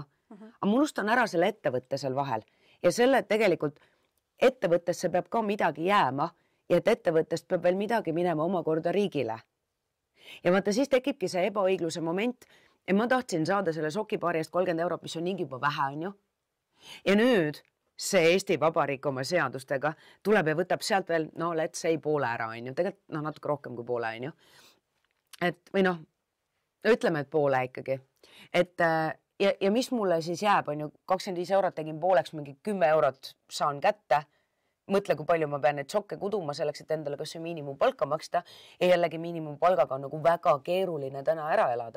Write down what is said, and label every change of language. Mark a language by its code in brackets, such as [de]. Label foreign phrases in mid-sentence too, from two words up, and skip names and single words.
[et] Aga ma unustan ära selle ettevõtte seal vahel ja selle, et tegelikult ettevõttesse peab ka midagi jääma ja et ettevõttest peab veel midagi minema omakorda riigile. Ja vaata, siis tekibki see ebaõigluse moment ja ma tahtsin saada selle sokipaari eest 30 eurot, mis on niigi juba vähe, on ju. Ja nüüd see Eesti Vabariik oma seadustega tuleb ja võtab sealt veel, no [en] let's say [et] poole ära, on ju. Tegelikult natuke rohkem kui poole, on ju. Et, või noh, ütleme, et poole ikkagi. Et ja mis mulle siis jääb, on ju, 25 eurot tegin pooleks, mingi 10 eurot saan kätte. Mõtle, kui palju ma pean neid sokke kuduma selleks, et endale kas see miinimumpalka maksta ja jällegi miinimumpalgaga on nagu väga keeruline täna ära elada.